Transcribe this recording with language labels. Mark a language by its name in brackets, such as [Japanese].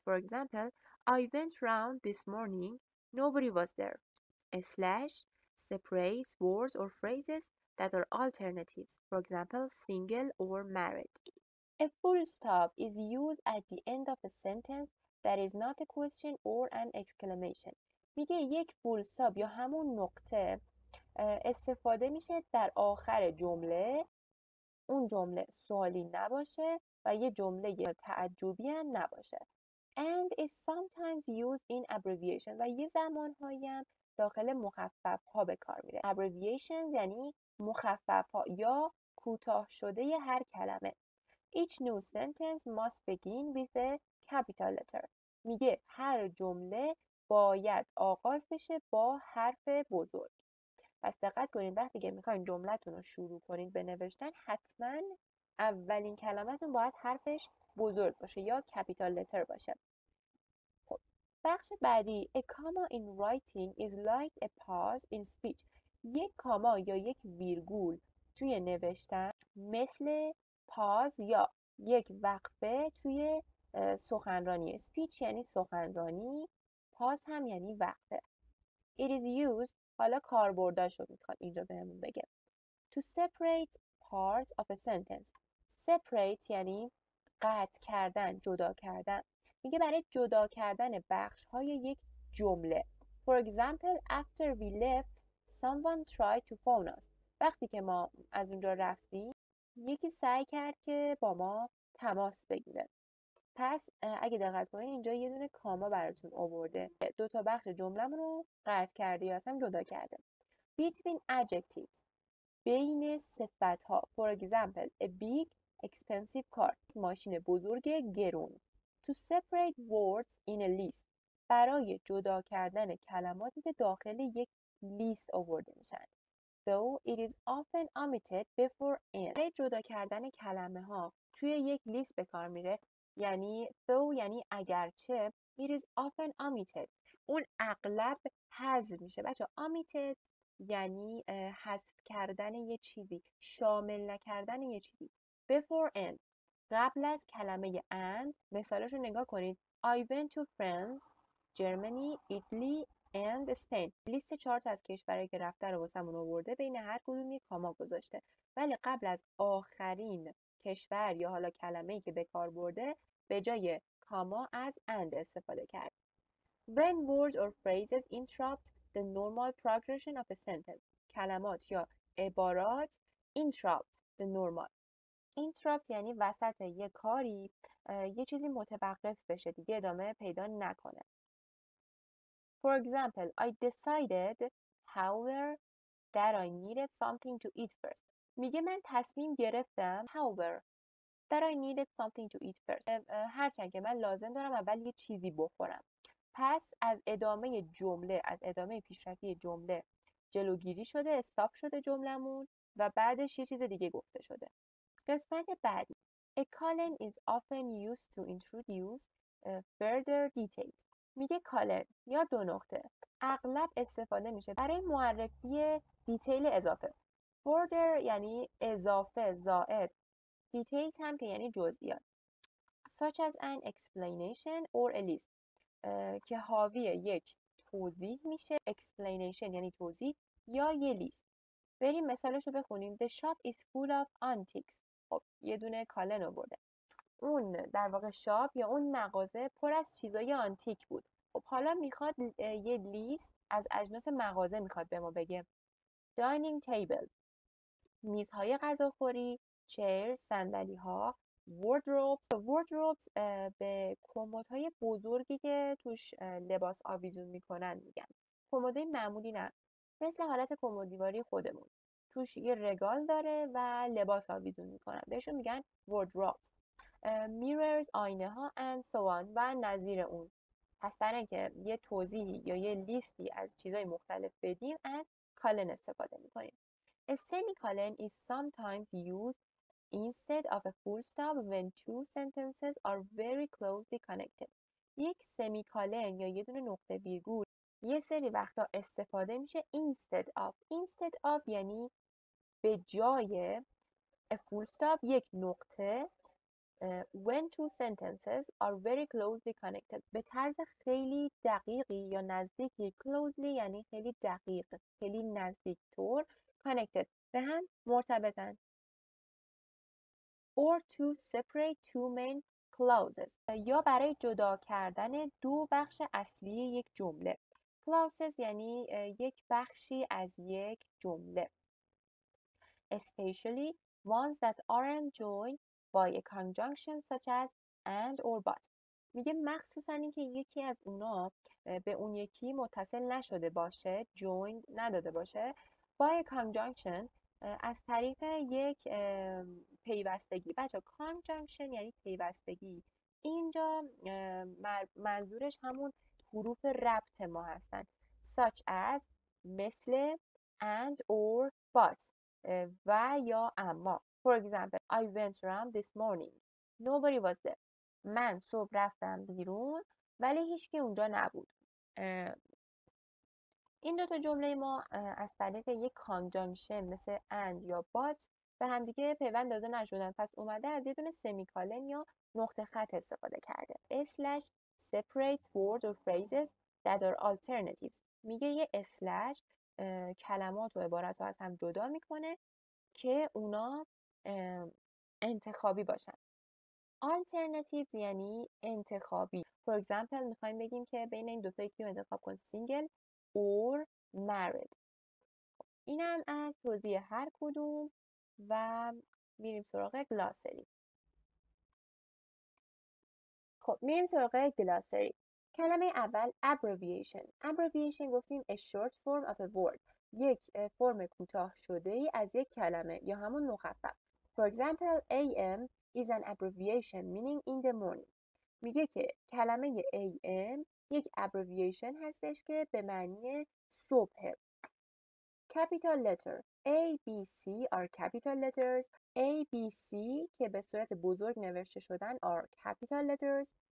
[English] For example, I went round this morning, nobody was there. A slash separates words or phrases that are alternatives, for example, single or married. A full stop is used at the end of a sentence that is not a question or an exclamation. [Persian] میگه یک فول استاپ یا همون نقطه استفاده میشه در آخر جمله. اون جمله سوالی نباشه و یه جمله تعجبی هم نباشه. [English] And is sometimes used in abbreviation [Persian] و یه زمانهایی هم داخل مخفف ها به کار میره. Abbreviations یعنی مخفف ها یا کوتاه شده هر کلمه. [English] Each new sentence must begin with a capital letter. [Persian] میگه هر جمله باید آغاز بشه با حرف بزرگ. پس دقت کنید وقتی که میخواین جملتون رو شروع کنید به نوشتن حتما اولین کلمتون باید حرفش بزرگ باشه یا کپیتال لتر باشه. خب بخش بعدی [English] A comma in writing is like a pause in speech. [Persian] یک کاما یا یک ویرگول توی نوشتن مثل پاز یا یک وقفه توی سخنرانی. speech یعنی سخنرانی، پاز هم یعنی وقفه. [English] It is used، [Persian] حالا کاربرداشو میخواد اینجا بهمون بگه. [English] To separate parts of a sentence. Separate [Persian] یعنی قطع کردن، جدا کردن. میگه برای جدا کردن بخش‌های یک جمله. [English] For example, after we left, someone tried to phone us. [Persian] وقتی که ما از اونجا رفتیم، یکی سعی کرد که با ما تماس بگیره. پس اگه دقت کنید اینجا یه دونه کاما براتون آورده. دو تا بخش جمله‌مون رو قطع کرده یا اصلا جدا کرده. [English] Between adjectives. [Persian] بین صفت‌ها. [English] For example, a big expensive car. [Persian] ماشین بزرگ گرون. [English] To separate words in a list. [Persian] برای جدا کردن کلماتی که داخل یک لیست آورده میشن. [English] Though it is often omitted before and. [Persian] برای جدا کردن کلمه ها توی یک لیست به کار میره. یعنی though یعنی اگرچه. [English] It is often omitted. [Persian] اون اغلب حذف میشه. بچه omitted یعنی حذف کردن یه چیزی، شامل نکردن یه چیزی. [English] Before and [Persian] قبل از کلمه and. مثالش رو نگاه کنید. [English] I went to France, Germany, Italy and Spain. [Persian] لیست 4 تا از کشورهایی که رفته رو واسمون آورده، بین هر کدوم یک کاما گذاشته. ولی قبل از آخرین کشور یا حالا کلمه‌ای که به کار برده، به جای کاما از and استفاده کرد. [English] When words or phrases interrupt the normal progression of a sentence. [Persian] کلمات یا عبارات [English] interrupt the normal. [Persian] interrupt یعنی وسط یه کاری یه چیزی متوقف بشه، دیگه ادامه پیدا نکنه. [English] For example, I decided, however, that I needed something to eat first. [Persian] میگه من تصمیم گرفتم, [English] however, that I needed something to eat first. [Persian] هرچند که من لازم دارم اول یه چیزی بخورم. پس از ادامه جمله، از ادامه پیشرفتی جمله جلوگیری شده، استاپ شده جملمون و بعدش یه چیز دیگه گفته شده. قسمت بعدی. [English] A colon is often used to introduce further details. [Persian] میگه کالن یا دو نقطه اغلب استفاده میشه برای معرفی دیتیل اضافه. further یعنی اضافه، زائد. details هم که یعنی جزئیات. [English] such as an explanation or a list. [Persian] که حاوی یک توضیح میشه. explanation یعنی توضیح یا یه لیست. بریم مثالش رو بخونیم. [English] The shop is full of antiques. [Persian] خب یه دونه کالن آورده. اون در واقع شاپ یا اون مغازه پر از چیزای آنتیک بود. خب حالا میخواد یه لیست از اجناس مغازه میخواد به ما بگه. dining table میزهای غذاخوری، chairs صندلی ها، wardrobes به کمدهای بزرگی که توش لباس آویزون میکنن میگن. کمدهای معمولی نه، مثل حالت کمد دیواری خودمون، توش یه رگال داره و لباس آویزون میکنن، بهشون میگن wardrobes. mirrors آینه ها [English] and so on [Persian] و نظیر اون. پس برای اینکه یه توضیحی یا یه لیستی از چیزهای مختلف بدیم از کالن استفاده میکنیم. [English] A semicolon is sometimes used instead of a full stop when two sentences are very closely connected. [Persian] یک سمیکالن یا یه دونه نقطه ویرگول یه سری وقتا استفاده میشه [English] instead of [Persian] یعنی به جای [English] a full stop [Persian] یک نقطه [English] when two sentences are very closely connected [Persian] به طرز خیلی دقیقی یا نزدیکی. closely یعنی خیلی دقیق، خیلی نزدیک طور. connected به هم مرتبطن. [English] or to separate two main clauses [Persian] یا برای جدا کردن دو بخش اصلی یک جمله. clauses یعنی یک بخشی از یک جمله. [English] especially ones that aren't joined by a conjunction such as and or but. [Persian] میگه مخصوصا اینکه یکی از اونا به اون یکی متصل نشده باشه، joined نداده باشه، [English] by a conjunction [Persian] از طریق یک پیوستگی. بچه conjunction یعنی پیوستگی. اینجا منظورش همون حروف ربط ما هستن. such as مثل [English] and or but [Persian] و یا اما. [English] For example, I went around this morning. Nobody was there. [Persian] من صبح رفتم بیرون ولی هیچکی اونجا نبود. این دو تا جمله ما از طریق یک کانجانکشن مثل and یا but به همدیگه پیوند داده نشدن. پس اومده از یه دونه سمیکالن یا نقطه خط استفاده کرده. [English] slash separates words or phrases that are alternatives. [Persian] میگه یه اسلش کلمات و عبارات رو از هم جدا میکنه که اونا انتخابی باشن. alternatives یعنی انتخابی. [English] For example [Persian] میخوایم بگیم که بین این دوتا یکی رو انتخاب کن. [English] single or married. [Persian] اینم از توضیح هر کدوم و میریم سراغ گلاسری. خب میریم سراغ گلاسری. کلمه اول abbreviation. abbreviation گفتیم [English] a short form of a word. [Persian] یک فرم کوتاه شده ای از یک کلمه یا همون مخفف. [English] For example AM is an abbreviation meaning in the morning. [Persian] میگه که کلمه AM یک abbreviation هستش که به معنی صبح. [English] Capital letter A, B, C are capital letters. [Persian] A, B, C که به صورت بزرگ نوشته شدن [English] are capital letters.